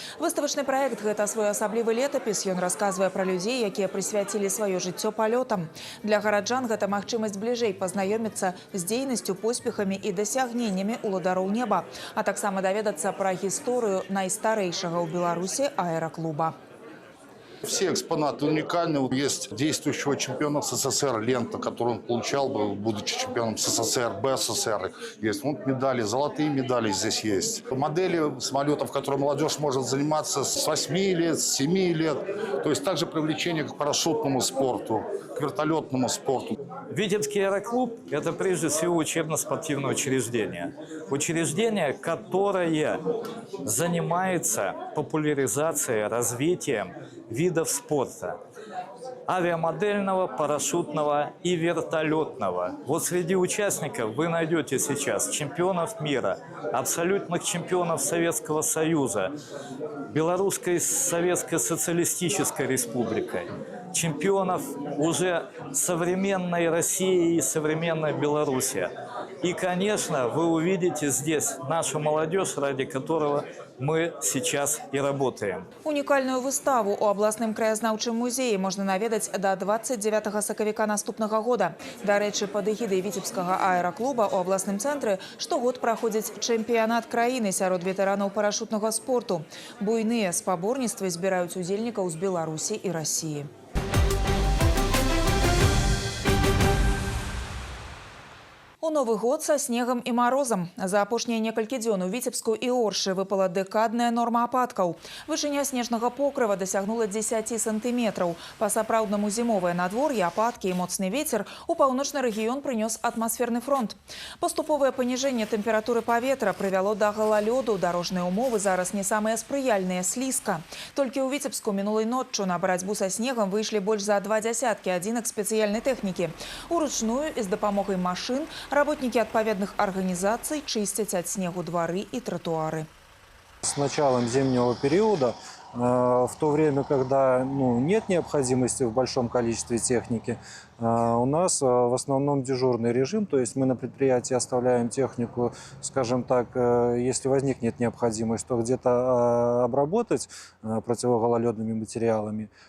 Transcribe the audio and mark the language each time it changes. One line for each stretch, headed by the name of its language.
Belarusian: Выставачны праект – гэта своеасаблівы летапіс. Ён расказвае пра людзей, якія прысвяцілі сваё жыццё палётам. Для гараджан гэта магчымасць бліжэй пазнаёміцца з дзейнасцю, поспехамі і дасягненнямі уладароў неба, а таксама даведацца пра гісторыю найстарэйшага ў Беларусі аэраклуба.
Russian: Все экспонаты уникальны. Есть действующего чемпиона СССР лента, которую он получал, будучи чемпионом СССР, БССР. Есть вот медали, золотые медали здесь есть. Модели самолетов, которые молодежь может заниматься с 8 лет, с 7 лет. То есть также привлечение к парашютному спорту, к вертолетному спорту. Витебский аэроклуб – это прежде всего учебно-спортивное учреждение. Учреждение, которое занимается популяризацией, развитием видов спорта. авиамодельного, парашютного и вертолетного. Вот среди участников вы найдете сейчас чемпионов мира, абсолютных чемпионов Советского Союза, Белорусской Советской Социалистической Республикой, чемпионов уже современной России и современной Беларуси. И, конечно, вы увидите здесь нашу молодежь, ради которого мы сейчас и работаем.
Belarusian: Унікальную выставу у абласным краязнаўчым музеі можна наведаць до 29 сакавіка наступнага года. Дарэчы, пад эгідай віцебскага аэраклуба у абласным цэнтры штогод праходзіць чэмпіянат краіны сярод ветэранаў парашютнага спорту. Буйныя спаборніцтвы збіраюць удзельнікаў з Беларусі і Расіі. У Новы год
Russian: со снегом и морозом.
Belarusian: За апошнія некалькі дзён у Віцебску і Оршы выпала дэкадная норма ападкаў. Вышыня снежнага покрыва дасягнула 10 сантиметраў. Па сапраўднаму зімовае надвор'е, ападкі і моцны вецер у паўночны рэгіён прынёс атмасферны фронт. Паступовае паніжэнне тэмпературы паветра прывяло да галалёду. Дарожныя умовы зараз не самыя спрыяльныя, слізка. Толькі ў Віцебску мінулай ноччу на барацьбу са снегам выйшлі больш за 2 дзясяткі адзінак спецыяльнай тэхнікі. Уручную і з дапамогай машын
Russian: работники отповедных организаций чистят от снегу дворы и тротуары. С началом зимнего периода, в то время, когда нет необходимости в большом количестве техники, у нас в основном дежурный режим, то есть мы на предприятии оставляем технику, скажем так, если возникнет необходимость, то где-то обработать противогололедными материалами.